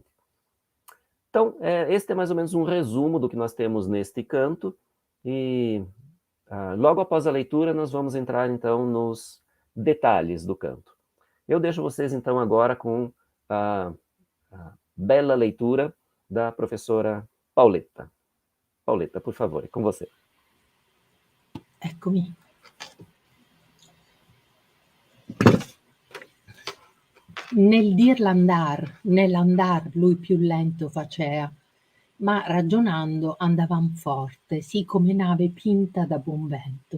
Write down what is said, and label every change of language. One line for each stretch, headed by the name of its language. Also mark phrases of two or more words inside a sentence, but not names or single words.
Portuguese: Então, este é mais ou menos um resumo do que nós temos neste canto, e logo após a leitura nós vamos entrar, então, detalhes do canto. Eu deixo vocês, então, agora com a bela leitura da professora Paoletta. Paoletta, por favor,
Italian: è con você. Eccomi. Nel dir nell'andar lui più lento facea, ma ragionando andavan forte, sì come nave pinta da buon vento.